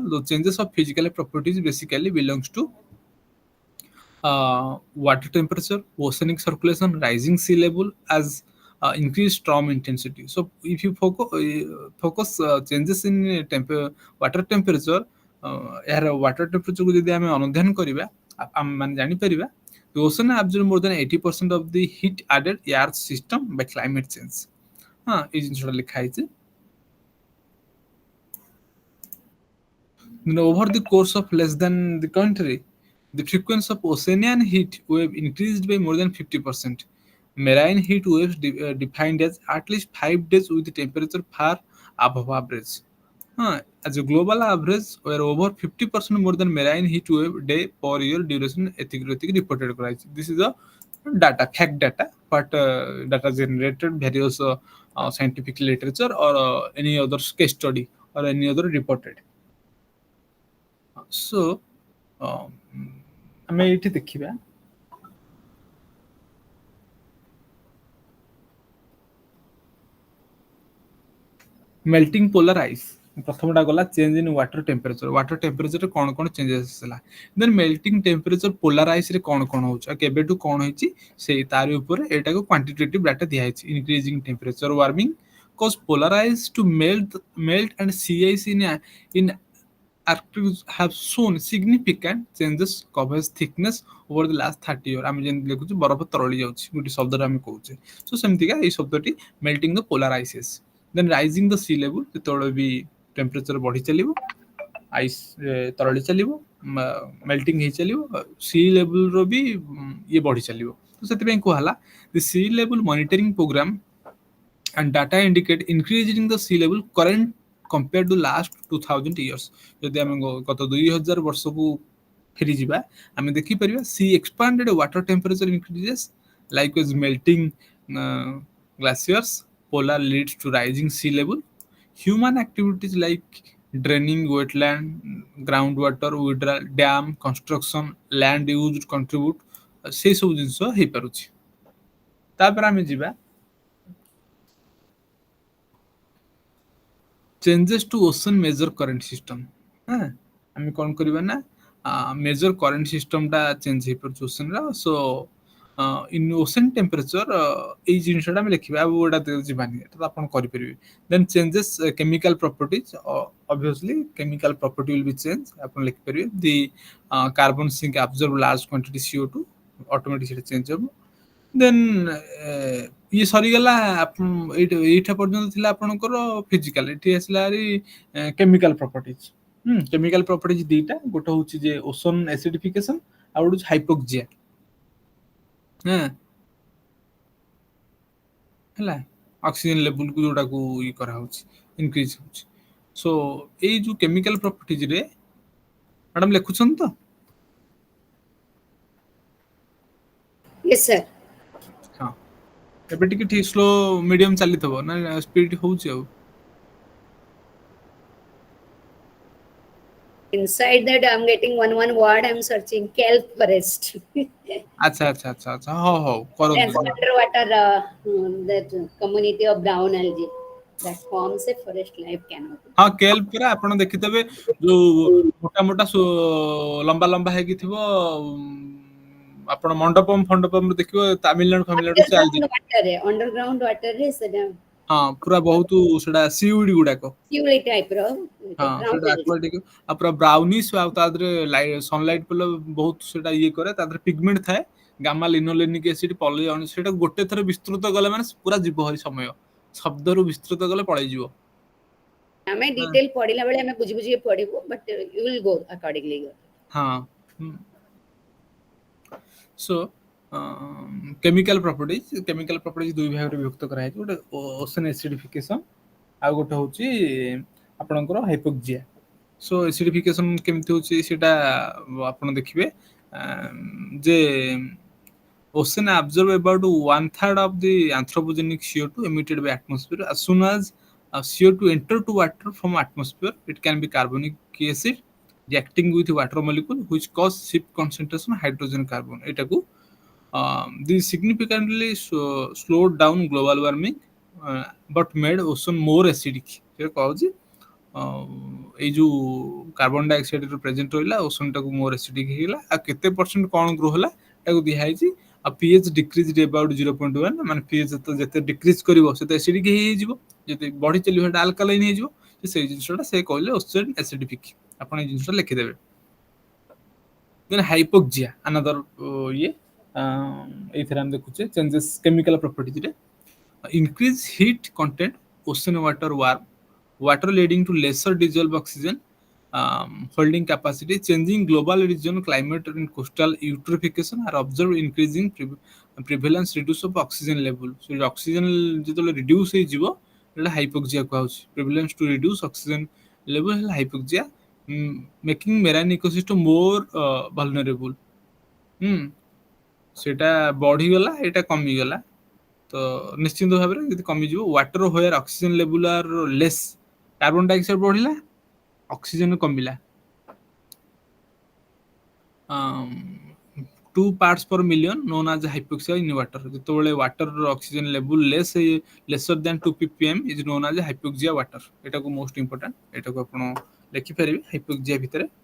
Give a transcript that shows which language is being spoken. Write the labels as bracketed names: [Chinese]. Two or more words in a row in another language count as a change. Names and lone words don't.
[English] The changes of physical properties basically belongs to water temperature, oceanic circulation, rising sea level as increased storm intensity. So if you focus changes in water temperature, [Odia] ଏହାର water temperature କୁ ଯଦି ଆମେ ଅନୁଧ୍ୟାନ କରିବା ଆମେ ମାନେ ଜାଣିପାରିବା [English] the ocean absorb more than 80% of the heat added earth system by climate change. [Odia] ହଁ ଏଇ ଜିନିଷଟା ଲେଖା ହେଇଛି. [English] Over the course of less than the country, the frequency of oceanian heat wave increased by more than 50%. Marine heat waves defined as at least 5 days with the temperature far above average. As a global average, where over 50% more than marine heat wave day per year duration ଏତିକି reported କରାଯାଇଛି. This is a data, fact data, but data generated various scientific literature or any other case study or any other reported. So [Odia] ଆମେ ଏଇଠି ଦେଖିବା [English] melting polar ice. [Odia] ପ୍ରଥମଟା ଗଲା [English] change in water temperature. water temperatureରେ [Odia] କ'ଣ କ'ଣ ଚେଞ୍ଜେସ୍ ହେଲା, [English] then melting temperature polar iceରେ [Odia] କ'ଣ କ'ଣ ହେଉଛି ଆଉ କେବେଠୁ କ'ଣ ହେଇଛି ସେଇ ତାରି ଉପରେ ଏଇଟାକୁ [English] quantitative data [Odia] ଦିଆହେଇଛି. [English] increasing temperature warming cause polar ice to melt and sea ice in Arctic have shown significant changes coverage thickness over the last 30 years. [Odia] ଆମେ ଯେମିତି ଦେଖୁଛୁ ବରଫ ତରଳି ଯାଉଛି ଗୋଟେ ଶବ୍ଦରେ ଆମେ କହୁଛେ. [English] ସୋ [Odia] ସେମିତିକା ଏଇ ଶବ୍ଦଟି [English] melting the polar ices. Then rising the sea level, [Odia] ଯେତେବେଳେ ବି ଟେମ୍ପରେଚର ବଢି ଚାଲିବ ଆଇସ୍ ତରଳି ଚାଲିବ, ମେଲ୍ଟିଂ ହେଇ ଚାଲିବ, [English] sea levelର [Odia] ବି ଇଏ ବଢି ଚାଲିବ. ତ ସେଥିପାଇଁ କୁହାହେଲା [English] the sea level monitoring program and data indicate increasing the sea level current compared to last 2000 years. [Odia] ଯଦି ଆମେ ଗତ 2000 ବର୍ଷକୁ ଫେରି ଯିବା ଆମେ ଦେଖିପାରିବା [English] sea expanded water temperature increases likewise melting glaciers, polar leads to rising sea level. Human activities like draining wetland, groundwater withdrawal, dam construction, land use contribute [Odia] ସେଇ ସବୁ ଜିନିଷ ହେଇପାରୁଛି. ତାପରେ ଆମେ ଯିବା [English] changes to ocean major current system. [Odia] ଆମେ କ'ଣ କରିବା ନା [English] major current system [Odia] ଟା ଚେଞ୍ଜ ହେଇପାରୁଛି ocean ର. [English] So in ocean temperature [Odia] ଏଇ ଜିନିଷଟା ଆମେ ଲେଖିବା ଆଉ ଏଇଟା ଯିବାନି, ଏଟା ତ ଆପଣ କରିପାରିବେ. [English] Then changes chemical properties, obviously chemical property will be changed. [Odia] ଆପଣ ଲେଖିପାରିବେ [English] the carbon sink absorb large quantity CO2, automatically [Odia] ସେଟା ଚେଞ୍ଜ ହେବ. ଦେନ୍ ଇଏ ସରିଗଲା. ଏଇଟା ପର୍ଯ୍ୟନ୍ତ ଥିଲା ଆପଣଙ୍କର ଫିଜିକାଲ. ଏଠି ଆସିଲା ହାରି [English] chemical properties. chemical properties [Odia] ଦିଟା, ଗୋଟେ ହଉଛି ଯେ [English] ocean acidification [Odia] ଆଉ ଗୋଟେ ହଉଛି ହାଇପୋକ୍ସିଆ. ହେଲା [English] oxygen levelକୁ [Odia] ଯୋଉଟାକୁ ଇଏ କରାହଉଛି ଇନକ୍ରିଜ ହଉଛି. ସୋ ଏଇ ଯୋଉ [English] chemical propertiesରେ [Odia] ମ୍ୟାଡାମ ଲେଖୁଛନ୍ତି ତ? [English] Yes, sir. [Odia] ହଁ ଏବେ ଟିକେ ଠିକ [English] slow medium [Odia] ଚାଲିଥିବ ନା ସ୍ପିଡ ହଉଛି ଆଉ? [English] Inside that, I'm getting one word. I'm searching kelp forest. [Odia] ଆଚ୍ଛା ଆଚ୍ଛା ଆଚ୍ଛା ଆଚ୍ଛା ହଉ ହଉ କରନ୍ତୁ. [English] That's underwater that community of brown algae that forms a forest life canopy. [Odia] ହଁ କେଲ୍ପ ପୁରା ଆପଣ ଦେଖିଥିବେ ଯୋଉ ମୋଟା ମୋଟା ଲମ୍ବା ଲମ୍ବା ହେଇକି ଥିବ. ଆପଣ ମଣ୍ଡପମ ଫଣ୍ଡପମ ଦେଖିବ ତାମିଲନାଡୁ ଫାମିଲନାଡୁ ସେ ଆଲଜି. [English] Underground water [Odia] ରେ ସେଟା ହଁ ପୁରା ବହୁତ ସେଟା ସିଉଡି ଗୁଡାକ. ସିଉଳି type ର ହଁ brown ସେଟା algae. ଆକ୍ୱାଟିକ ଆଉ ପୁରା ବ୍ରାଉନିଶ ଆଉ ତା ଦେହରେ ସନଲାଇଟ ପଡିଲେ ବହୁତ ସେଟା ଇଏ କରେ. ତା ଦେହରେ ପିଗମେଣ୍ଟ ଥାଏ [English] gamma linolenic acid [Odia] ପଲିଅନ. ସେଟା ଗୋଟେ ଥର ବିସ୍ତୃତ କଲେ ମାନେ ପୁରା ଯିବ ହରି ସମୟ. ଶବ୍ଦରୁ ବିସ୍ତୃତ କଲେ ପଳେଇଯିବ. ଆମେ ଡିଟେଲ ପଢିଲା ବେଳେ ଆମେ ବୁଝି ବୁଝି ପଢିବୁ, [English] but you will go accordingly. [Odia] ହଁ ସୋ [English] chemical properties [Odia] ଦୁଇ ଭାଗରେ ବିଭକ୍ତ କରାଯାଇଛି. ଗୋଟେ [English] ocean acidification [Odia] ଆଉ ଗୋଟେ ହଉଛି ଆପଣଙ୍କର ହାଇପୋକ୍ସିଆ. ସୋ ଏସିଡିଫିକେସନ କେମିତି ହଉଛି ସେଟା ଆପଣ ଦେଖିବେ ଯେ [English] ocean absorb about 1/3 of the anthropogenic CO2 emitted by atmosphere. As soon as CO2 enter to water from atmosphere, it can be carbonic acid reacting with water molecule which cause shift concentration hydrogen carbon. ଏଟାକୁ this significantly slowed down global warming. but made ocean more acidic [Odia] ସେ କହୁଛି ଏଇ ଯୋଉ [English] carbon dioxide [Odia] ର ପ୍ରେଜେଣ୍ଟ ରହିଲା ଓସୋନ ଟାକୁ ମୋର ଏସିଡିକ ହେଇଗଲା ଆଉ କେତେ ପରସେଣ୍ଟ କଣ ଗ୍ରୋ ହେଲା ତାକୁ ଦିଆ ହେଇଛି ଆଉ [English] pH decrease about 0.1 [Odia] ମାନେ pH ଯେତେ ଡିକ୍ରିଜ କରିବ ସେତେ ଏସିଡିକ ହେଇଯିବ ଯଦି ବଢି ଚାଲିବ ସେଟା ଆଲକାଲାଇନ ହେଇଯିବ ସେଇ ଜିନିଷଟା ସେ କହିଲେ [English] ocean acidific [Odia] ଆପଣ ଏଇ ଜିନିଷଟା ଲେଖିଦେବେ [English] then hypoxia another [Odia] ଇଏ ଏଇଥିରେ ଆମେ ଦେଖୁଛେ ଚେଞ୍ଜେସ୍ [English] chemical properties ରେ increase heat content ocean water leading to lesser dissolved oxygen holding capacity changing global region climate and coastal eutrophication are observed increasing prevalence reduce of oxygen level so oxygen ଯେତେବେଳେ reduce [Odia] ହେଇଯିବ ଏଟା [English] hypoxia କୁହାଉଛି prevalence to reduce oxygen level ହେଲା hypoxia making marine ecosystem more vulnerable [Odia] ସେଟା ବଢିଗଲା ଏଟା କମିଗଲା ତ ନିଶ୍ଚିତ ଭାବରେ ଯଦି କମିଯିବ [English] water where oxygen level are less carbon dioxide [Odia] ବଢିଲା ଅକ୍ସିଜେନ କମିଲା [English] 2 parts per million known as hypoxia in water [Odia] ଯେତେବେଳେ [English] water oxygen level lesser than 2 ppm is known as hypoxia water [Odia] ଏଟାକୁ [English] most important [Odia] ଏଟାକୁ ଆପଣ ଲେଖିପାରିବେ hypoxia ଭିତରେ